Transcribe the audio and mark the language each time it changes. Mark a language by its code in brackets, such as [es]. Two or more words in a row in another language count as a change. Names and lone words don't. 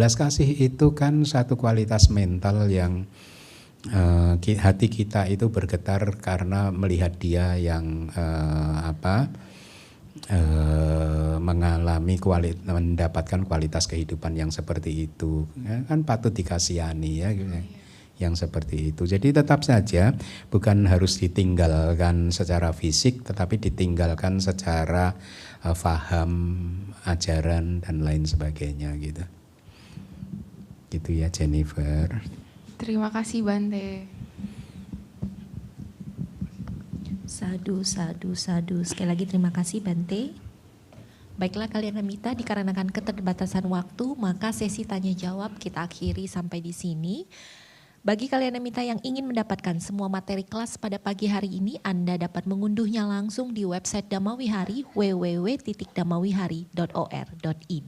[id] Belas kasih itu kan satu kualitas mental yang hati kita itu bergetar karena melihat dia yang mengalami mendapatkan kualitas kehidupan yang seperti itu, ya, kan patut dikasihani ya, yang seperti itu. Jadi tetap saja bukan harus ditinggalkan secara fisik, tetapi ditinggalkan secara faham, ajaran dan lain sebagainya gitu. Gitu ya Jennifer. Terima kasih Bante. [pi] Sadu, sadu, sadu. [id] Sekali lagi terima kasih Bante. Baiklah kalian Namita, dikarenakan keterbatasan waktu, maka sesi tanya jawab kita akhiri sampai di sini. Bagi kalian Namita yang ingin mendapatkan semua materi kelas pada pagi hari ini, Anda dapat mengunduhnya langsung di website Damawihari www.damawihari.or.id.